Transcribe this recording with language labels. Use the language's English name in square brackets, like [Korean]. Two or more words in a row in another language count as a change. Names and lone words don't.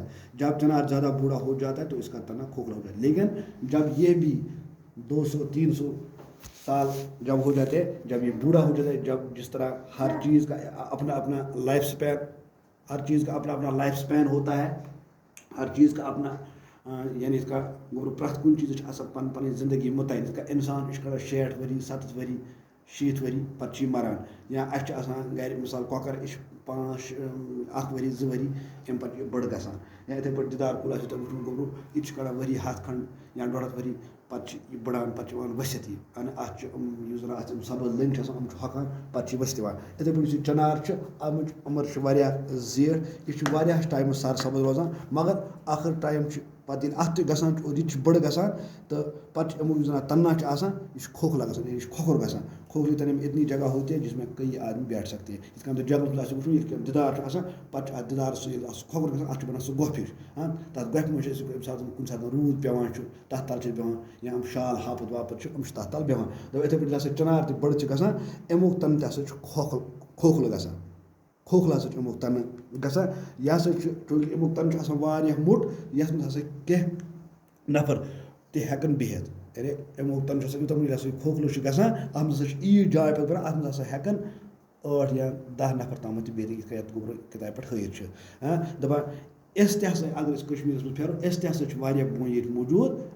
[Urdu] جب چنار زیادہ بوڑھا ہو جاتا ہے تو اس کا تنا کھوکھلا ہو جاتا ہے. لیکن جب یہ بھی 200-300 سال جب ہو جاتے ہیں, جب یہ بوڑھا ہو جاتا ہے, جب جس طرح ہر چیز کا اپنا اپنا [English] life span [Urdu] ہوتا ہے, ہر چیز کا اپنا یعنی اس کا [Kashmiri] پرٛٮ۪تھ کُنہِ چیٖزٕچ آسان پَنٕنۍ پَنٕنۍ زندگی مُتعین. یِتھ کٔنۍ اِنسان چھُ کران 60 ؤری 70 ؤری 60 ؤری پَتہٕ چھُ یہِ مَران. یا اَسہِ چھِ آسان گرِ مِثال کۄکَر, یہِ چھُ 1 ؤری 2 ؤری, اَمہِ پَتہٕ چھُ یہِ بٔڑ گژھان. یا یِتھَے پٲٹھۍ دیدار کُل آسہِ تۄہہِ وٕچھمُت گوٚبروٗ, یہِ تہِ چھُ کَڑان ؤری 100 کھنٛڈ یا 1.5 ؤری, پَتہٕ چھِ یہِ بٔڑان, پَتہٕ چھِ یِوان ؤسِتھ. یہِ اَتھ چھِ یُس زَن اَتھ سبٕز لٔنٛگۍ چھِ آسان, یِم چھِ ہۄکھان, پَتہٕ چھِ یہِ ؤسِتھ یِوان. یِتھَے پٲٹھۍ یُس یہِ چنار چھُ, اَمِچ عمر چھِ واریاہ زیٖٹھ. یہِ چھُ واریاہَس ٹایمَس سر سبٕز روزان, مگر آخر ٹایم چھُ پَتہٕ ییٚلہِ اَتھ تہِ گژھان چھُ اور یہِ تہِ چھُ بٔڑ گژھان تہٕ پَتہٕ چھِ یِمو یُس زَن تننا چھُ آسان یہِ چھُ کھوکھلا گژھان یہِ چھُ کھوکھُر گژھان [Urdu] کھوکھلی تَنہٕ اتنی جگہ ہوتی ہے جس میں کئی آدمی بیٹھ سکتے ہیں [Kashmiri] یِتھ کٔنۍ تۄہہِ جنگلَس منٛز آسہِ وٕچھمُت یِتھ کٔنۍ دِدار چھُ آسان پَتہٕ چھُ اَتھ دِدارَس سُہ ییٚلہِ اَتھ سُہ کھوکھُر گژھان اَتھ چھُ بَنان سُہ گۄپھ ہِش تَتھ گۄپھِ منٛز چھِ أسۍ ییٚمہِ ساتہٕ کُنہِ ساتہٕ روٗد پیٚوان چھُ تَتھ تَل چھِ أسۍ بیٚہوان یا یِم شال ہاپُت واپُت چھِ یِم چھِ تَتھ تَل بیٚہوان دَپان یِتھَے پٲٹھۍ ییٚلہِ ہسا چِنار تہِ بٔڑ چھِ گژھان اَمیُک تَنہٕ تہِ ہسا چھُ کھوکھلہٕ گژھان کھوکھلہٕ ہسا چھُ اَمیُک تَنہٕ گژھان یہِ ہسا چھُ چوٗنٛکہِ اَمیُک تَنہٕ چھُ آسان واریاہ موٚٹ یَتھ منٛز ہسا کیٚنٛہہ نفر تہِ ہٮ۪کَن بِہِتھ یعنی اَمیُک تَنہٕ چھُ آسان یوٗتاہ ییٚلہِ ہسا یہِ کھوکھلہٕ چھُ گژھان اَتھ منٛز ہسا چھِ ییٖژ جاے پَتہٕ بَنان اَتھ منٛز ہسا ہٮ۪کَن 8 یا 10 نفر تامَتھ تہِ بِہِتھ یِتھ کٔنۍ یَتھ گوٚبرٕ کِتابہِ پٮ۪ٹھ ہٲیِتھ چھِ دَپان أسۍ تہِ ہسا اگر أسۍ کٔشمیٖرَس منٛز پھیرو أسۍ تہِ ہسا چھِ واریاہ بوٗنۍ ییٚتہِ موٗجوٗد